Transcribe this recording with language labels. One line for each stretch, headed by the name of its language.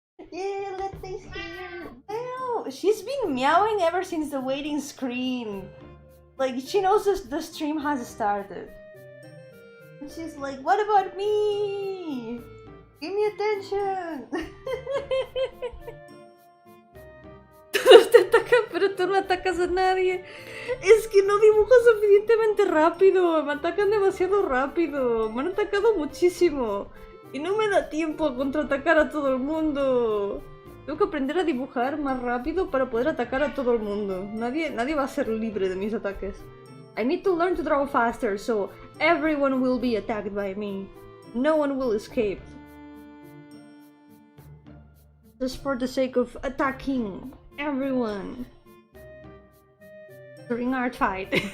English: Yeah, let this here. Wow, she's been meowing ever since the waiting screen. Like she knows the stream has started. And she's like, what about me? Give me attention.
Spanish: Todos te atacan, pero tú no atacas a nadie. Es que no dibujo suficientemente rápido. Me atacan demasiado rápido. Me han atacado muchísimo. Y no me da tiempo a contraatacar a todo el mundo. Tengo que aprender a dibujar más rápido para poder atacar a todo el mundo. Nadie va a ser libre de mis ataques.
English: I need to learn to draw faster, so everyone will be attacked by me. No one will escape. Just for the sake of attacking everyone during art fight.